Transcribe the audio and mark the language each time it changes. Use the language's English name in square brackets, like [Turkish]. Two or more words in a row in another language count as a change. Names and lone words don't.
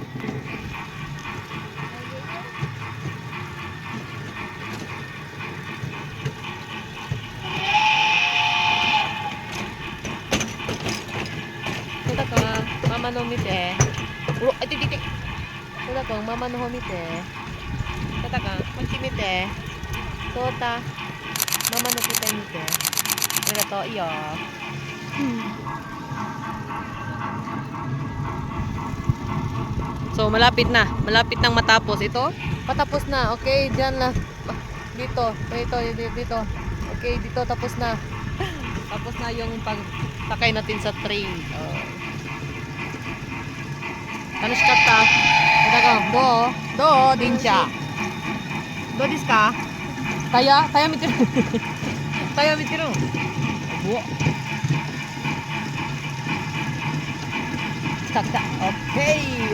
[Japanese] そうだくん、ママの見て。おろ、あててて。そうだくん、ママの方見て。そうだくん、こっち見て。そうた。ママの手見て。ありがとう、いいよ。 [Filipino] So, malapit na. Malapit nang matapos. Ito, patapos na. Okay, dyan lang. Dito. Dito. Okay, dito tapos na. Tapos na yung pagsakay natin sa train. [Japanese] Oh. 楽しかった。だからどう電車。どうですかタイヤ見てる。タイヤ見てる。お来た。オッケー。